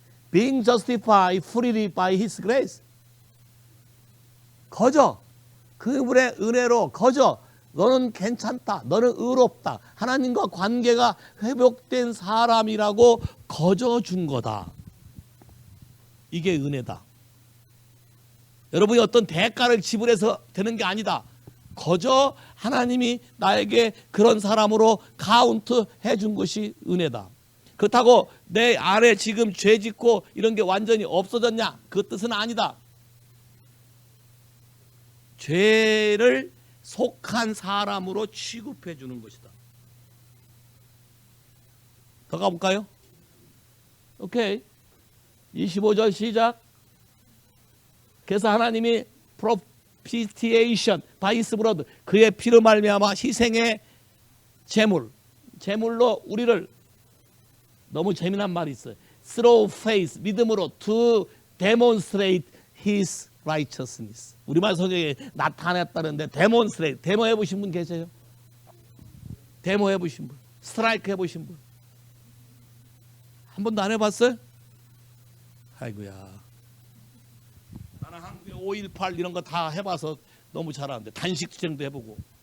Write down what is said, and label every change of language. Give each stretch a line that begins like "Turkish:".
English: Being justified freely by His grace.
Korean: 거저 그분의 은혜로 거저 너는 괜찮다. 너는 의롭다. 하나님과 관계가 회복된 사람이라고 거저 준 거다. 이게 은혜다. 여러분이 어떤 대가를 지불해서 되는 게 아니다. 거저 하나님이 나에게 그런 사람으로 카운트 해준 것이 은혜다. 그렇다고 내 안에 지금 죄 짓고 이런 게 완전히 없어졌냐? 그 뜻은 아니다. 죄를 속한 사람으로 취급해 주는 것이다. 더 가볼까요? 오케이. 25절 시작. 그래서 하나님이
English: propitiation by his blood,
Korean: 그의 피로 말미암아 희생의 제물로 우리를, 너무 재미난 말이 있어요.
English: through faith,
Korean: 믿음으로
English: to demonstrate his righteousness.
Korean: 우리말 성경에 나타냈다는데 demonstrate, 데모 해보신 분 계세요? 데모 해보신 분, 스트라이크 해보신 분? 한 번도 안 해봤어요? 아이고야. 나는 한국에 5.18 이런 거 다 해봐서 너무 잘하는데 단식 투쟁도 해보고.